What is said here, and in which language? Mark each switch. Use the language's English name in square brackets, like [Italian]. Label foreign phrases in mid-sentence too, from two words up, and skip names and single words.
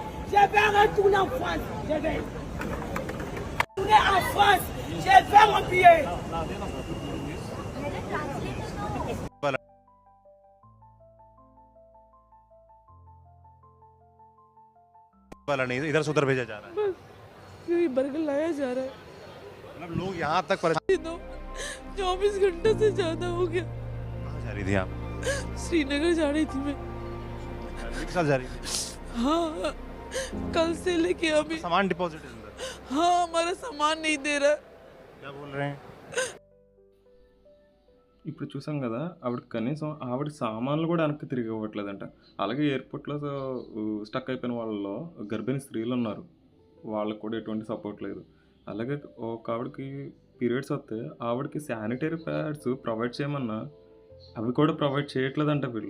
[French] Je vais retourner en France. Je vais retourner en France. Je vais mon billet. [Hindi] वाला नहीं इधर से उधर भेजा जा रहा है। बस यही बर्गर लाया जा रहा है। मतलब लोग यहाँ तक परेशान। 24 घंटे से ज्यादा हो गया। कहाँ जा रही थी आप? श्रीनगर जा रही थी मैं। फैमिली के साथ जा रही थी? हाँ, कल से लेके अभी। सामान डिपॉजिट है अंदर। हाँ, हमारा सामान नहीं दे रहा। क्या बोल रहे हैं? [Telugu] ఇప్పుడు చూసాం కదా ఆవిడ కనీసం ఆవిడ సామాన్లు కూడా వెనక్కి తిరిగి ఇవ్వట్లేదంట. అలాగే ఎయిర్పోర్ట్లో స్టక్ అయిపోయిన వాళ్ళలో గర్భిణీ స్త్రీలు ఉన్నారు. వాళ్ళకి కూడా ఎటువంటి సపోర్ట్ లేదు. అలాగే ఒక ఆవిడకి పీరియడ్స్ వస్తే ఆవిడకి [English] sanitary pads provide [Telugu] చేయమన్నా అవి కూడా ప్రొవైడ్ చేయట్లేదంట వీళ్ళు.